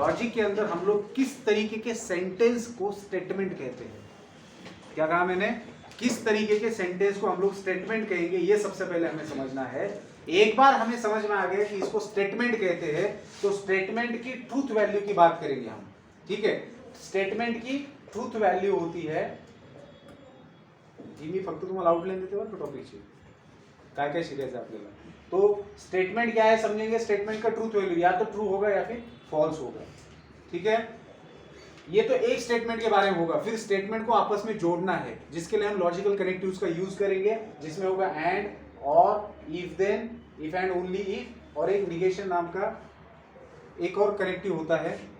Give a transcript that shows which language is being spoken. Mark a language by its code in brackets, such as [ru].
[hi] Logic के अंदर हम लोग किस तरीके के सेंटेंस को स्टेटमेंट कहते हैं, क्या कहा मैंने, किस तरीके के सेंटेंस को हम लोग स्टेटमेंट कहेंगे, ये सबसे पहले हमें समझना है। एक बार हमें समझ में आ गया कि इसको स्टेटमेंट कहते हैं तो स्टेटमेंट की ट्रूथ वैल्यू की बात करेंगे हम, ठीक है। स्टेटमेंट की ट्रूथ वैल्यू होती है, [mr] मी फक्त तुम्हाला आउटलाइन देते बरं का टॉपिकची, काय काय शिकायचं आपल्याला। [hi] तो स्टेटमेंट क्या है समझेंगे, स्टेटमेंट का ट्रूथ वैल्यू या तो ट्रू होगा या फिर फॉल्स होगा, ठीक है। ये तो एक स्टेटमेंट के बारे में होगा। फिर स्टेटमेंट को आपस में जोड़ना है जिसके लिए हम लॉजिकल कनेक्टिव्स का यूज करेंगे, जिसमें होगा एंड, और, if then, if and only if, और एक निगेशन नाम का एक और कनेक्टिव होता है।